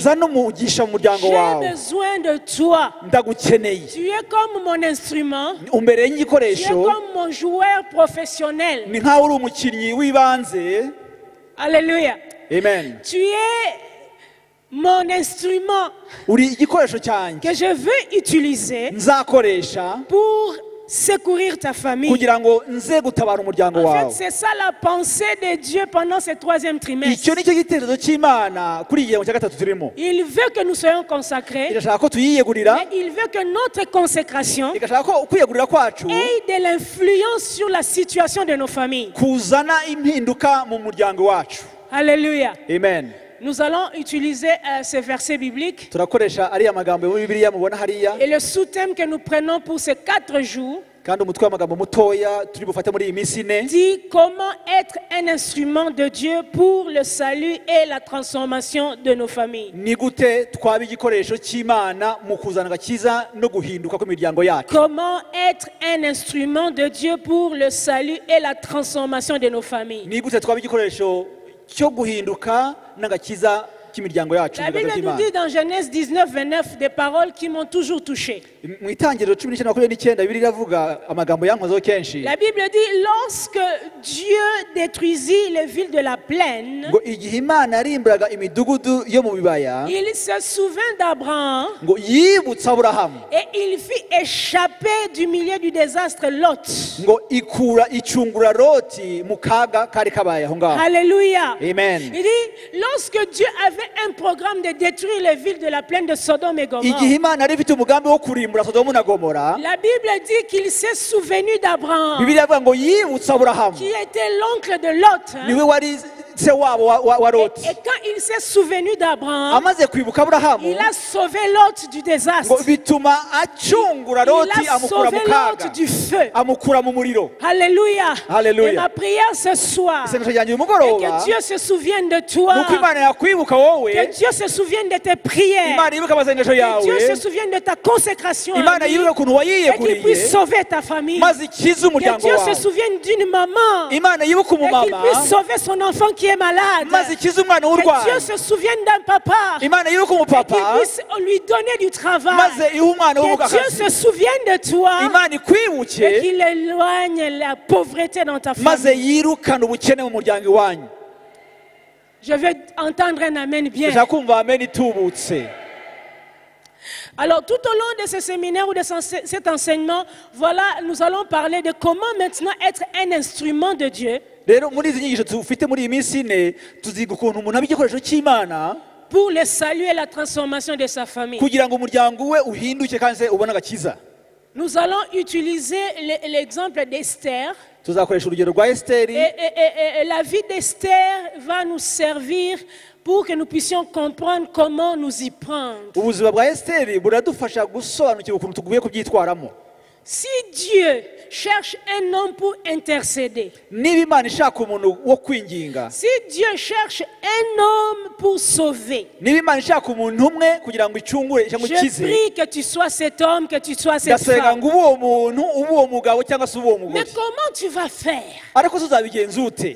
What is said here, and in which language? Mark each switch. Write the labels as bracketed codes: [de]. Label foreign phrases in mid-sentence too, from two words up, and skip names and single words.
[fr] J'ai besoin de toi. Tu es comme mon instrument, tu es comme mon joueur professionnel. Alléluia. amen. Tu es mon instrument [rw] uri igikoresho cyanjye [fr] que je veux utiliser [rw] nzakoresha [fr] pour secourir ta famille. [rw] kugira ngo nze gutabara umuryango [fr] En fait, [rw] wawe. [fr] c'est ça la pensée de Dieu pendant ce troisième trimestre. [rw] Icyo ni cyo gitekerezo cy'Imana kuri iki gihembwe cya gatatu turimo. [fr] Il veut que nous soyons consacrés, [rw] Irashaka ko tuyiyegurira, [fr] mais il veut que notre consécration [rw] igashaka ko kwiyegurira kwacu [fr] ait de l'influence sur la situation de nos familles. [rw] kuzana impinduka mu muryango wacu. [fr] Alléluia. Amen. Nous allons utiliser ces versets bibliques. [rw] Turakoresha ariya magambo yo muri Bibiliya mubona hariya, [fr] Et le sous-thème que nous prenons pour ces 4 jours [rw] kandi umutwe w'amagambo mutoya turi bufate muri iyi minsi ine [fr] dit comment être un instrument de Dieu pour le salut et la transformation de nos familles. [rw] ni gute twaba igikoresho cy'Imana mu kuzana agakiza no guhinduka kw'imiryango yacu. [fr] Comment être un instrument de Dieu pour le salut et la transformation de nos familles. [rw] Ni gute twaba igikoresho cyo guhinduka n'agakiza k'imiryango yacu. [fr] La Bible nous dit dans Genèse 19, 29 des paroles qui m'ont toujours touché. [rw] Mu itangiriro 19:29 Bibiliya iravuga amagambo yankozeho kenshi [fr] La Bible dit lorsque Dieu détruisit les villes de la plaine, [rw] ngo igihe Imana yarimburaga imidugudu yo mu bibaya [fr] il se souvint d'Abraham [rw] ngo yibutsa Aburahamu [fr] et il fit échapper du milieu du désastre Lot. [rw] ngo icungura Loti mu kaga kari kabaye aho ngaho. [fr] Alléluia. Amen. Il dit lorsque Dieu avait un programme de détruire les villes de la plaine de Sodome et Gomorrhe, [rw] Igihe Imana yari ifite umugambi wo kurimbura Sodomu na Gomora, [fr] la Bible dit qu'il s'est souvenu d'Abraham, [rw] Bibiliya ivuga ngo yibutsa Aburahamu, [fr] qui était l'oncle de Lot. hein. [rw] niwe wari se wabo wa Loti. [fr] Et quand il s'est souvenu d'Abraham, [rw] Amaze kwibuka Aburahamu [fr] il a sauvé Lot du désastre. [rw] ngo bituma acungura [fr] Il [rw] Loti [fr] a [rw] amukura [fr] sauvé [rw] mu kaga, [fr] Lot du feu. [rw] amukura mu muriro. [fr] Alléluia. Alléluia. Et ma prière ce soir, [rw] Isengesho ryanjye uyu [fr] et [rw] mugoroba [fr] que Dieu se souvienne de toi, [rw] nuko Imana yakwibuka wowe, [fr] que Dieu se souvienne de tes prières, [rw] Imana yibuka amasengesho [fr] que Dieu se [rw] yawe, [fr] souvienne de ta consécration à [rw] Imana [fr] lui, [rw] yibuka ukuntu [fr] et qu'il puisse [rw] wayiyeguriye [fr] sauver ta famille. [rw] maze ikize [fr] Que [rw] umuryango [fr] Dieu se [rw] wawe. [fr] souvienne d'une maman, [rw] Imana yibuka [fr] et qu'il [rw] umumama [fr] puisse sauver son enfant qui est malade. [rw] maze ikize umwana [fr] Que Dieu [rw] urwaye. [fr] se souvienne d'un papa, [rw] Imana yibuka [fr] qu'il [rw] umupapa [fr] puisse lui donner du travail. [rw] maze ihe umwana [fr] Que [rw] w'ubuga [fr] Dieu [rw] akazi. [fr] se souvienne de toi [rw] Imana [fr] et [rw] ikwibuke [fr] qu'il éloigne la pauvreté dans ta [rw] maze [fr] famille. [rw] yirukane ubukene mu muryango iwanyu. [fr] Je veux entendre un amen bien. [rw] Ndashaka kumva amen itubutse. [fr] Alors, tout au long de ce séminaire ou de cet enseignement, voilà, nous allons parler de comment maintenant être un instrument de Dieu [rw] Rero muri izi nyigisho dufite muri iyi minsi ine tuziga ukuntu umuntu aba igikoresho cy'Imana [fr] pour le salut et la transformation de sa famille. [rw] kugira ngo umuryango we uhinduke kandi se ubone agakiza. [fr] Nous allons utiliser l'exemple d'Esther. [rw] Tuzakoresha urugero rwa Esiteri. [fr] Et la vie d'Esther va nous servir pour que nous puissions comprendre comment nous y prendre. [rw] Ubuzima bwa Esiteri buradufasha gusobanukirwa ukuntu tuguye kubyitwaramo. [fr] Si Dieu cherche un homme pour intercéder, [rw] Niba Imana ishaka umuntu wo kwinginga, [fr] si Dieu cherche un homme pour sauver, [rw] niba Imana ishaka umuntu umwe kugira ngo icungure cyangwa [fr] je [rw] ikize, [fr] prie que tu sois cet homme, que tu sois cette [rw] ndasenga [fr] femme. [rw] ngo ube uwo muntu, ube uwo mugabo cyangwa se ube uwo [fr] Mais [rw] mugore. [fr] comment tu vas faire? [rw] Ariko tuzabigenza ute?